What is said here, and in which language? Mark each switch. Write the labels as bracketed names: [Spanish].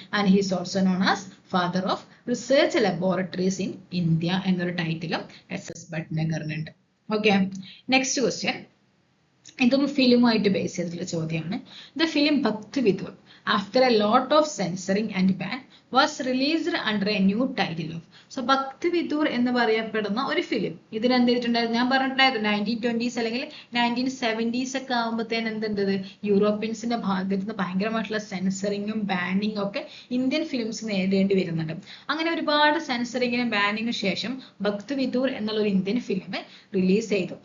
[English] and he is also known as father of research laboratories in India [Malayalam] എന്നൊരു ടൈറ്റിലും SS ഭട്നാഗറിനുണ്ട്. [English] okay, next question, [Malayalam] ഇതും ഫിലിമുമായിട്ട് base ചെയ്തിട്ടുള്ള ചോദ്യമാണ്. [English] The film Bhakt Vidur, after a lot of censoring and ban, was released under a new title of. [Malayalam] So ഭക്തി വിദൂർ എന്ന് പറയപ്പെടുന്ന ഒരു film ഇതിന് എന്ത് ചെയ്തിട്ടുണ്ടായിരുന്നു, ഞാൻ പറഞ്ഞിട്ടുണ്ടായിരുന്നു 1920s അല്ലെങ്കിൽ 1970s ഒക്കെ ആകുമ്പോഴത്തേന് എന്തുണ്ടത്, യൂറോപ്യൻസിന്റെ ഭാഗത്ത് നിന്ന് ഭയങ്കരമായിട്ടുള്ള സെൻസറിങ്ങും ബാനിങ്ങും ഒക്കെ ഇന്ത്യൻ ഫിലിംസ് നേരിടേണ്ടി വരുന്നുണ്ട്. അങ്ങനെ ഒരുപാട് സെൻസറിങ്ങിനും ബാനിങ്ങിനും ശേഷം ഭക്തി വിദൂർ എന്നുള്ള ഒരു ഇന്ത്യൻ ഫിലിം റിലീസ് ചെയ്തു.